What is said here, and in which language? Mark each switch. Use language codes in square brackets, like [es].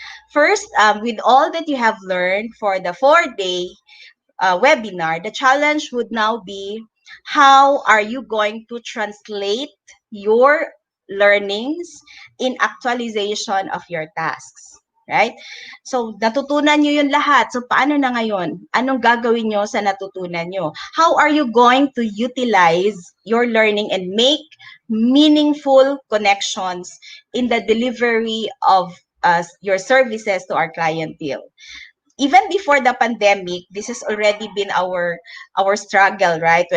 [en] First, with all that you have learned for the 4-day webinar, the challenge would now be, how are you going to translate your learnings in actualization of your tasks? [tl] Right? So, natutunan nyo yun lahat. So, paano na ngayon? Anong gagawin nyo sa natutunan nyo? [en] How are you going to utilize your learning and make meaningful connections in the delivery of your services to our clientele? Even before the pandemic, this has already been our struggle, right?